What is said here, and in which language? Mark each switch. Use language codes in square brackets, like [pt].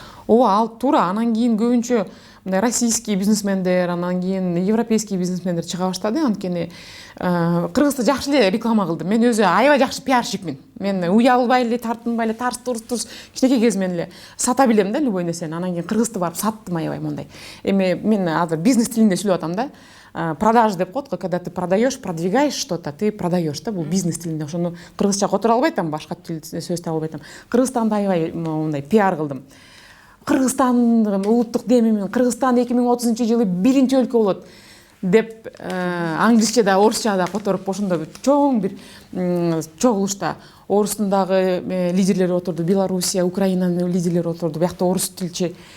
[ky] Ооба, ал туура. Анан кийин көбүнчө российский бизнесмендер, анан кийин европейский бизнесмендер чыга баштады. Анткени Кыргызды жакшы эле реклама кылдым. Мен өзү аябай жакшы пиарщикмин. Мен уялбай эле, тартынбай эле, тарс-турс кичинекей кезимден эле сата билем да любой нерсени. Анан кийин Кыргызды барып саттым аябай мондай. Эми мен азыр бизнес тилинде сүйлөп атам да. [ru] Продажа [ky] деп коет, [ru] когда ты продаешь, продвигаешь что-то, ты продаешь да, [ky] бул бизнес тилинде. Ошону кыргызча которо албай атам, башка тил сөз таба албай атам. Кыргызстанда аябай мондай пиар кылдым. Кыргызстандын улуттук демимин, Кыргызстан 2030-жылы 1-өлкө болот деп англисчеда, орусчада которуп ошондо чоң бир чогулушта орустун дагы лидерлери отурду, Белоруссия, Украинанын лидерлери отурду. Биякта орус тилчи